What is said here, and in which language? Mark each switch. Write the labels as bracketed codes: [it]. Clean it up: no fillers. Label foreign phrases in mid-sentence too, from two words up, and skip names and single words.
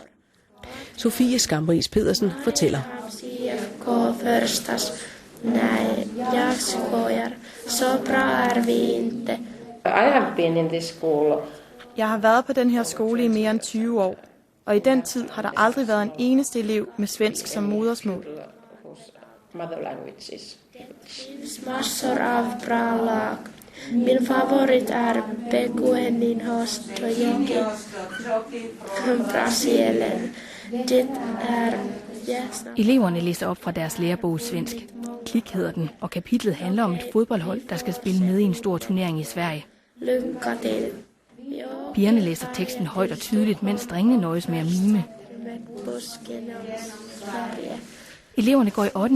[da] Sofie Skamris Pedersen fortæller. Jeg har været på den her skole i mere end 20 år, og i den tid har der aldrig været en eneste elev med svensk som modersmål. [sv] Massor av bra lag. Min favorit er Beguenin Hostojoki Brasilien. [da] Det er Eleverne læser op fra deres lærebog svensk. Klik hedder den, og kapitlet handler om et fodboldhold, der skal spille med i en stor turnering i Sverige. [sv] Lycka til. [da] Pigerne læser teksten højt og tydeligt, mens drengene nøjes med at mime. Eleverne går i 8.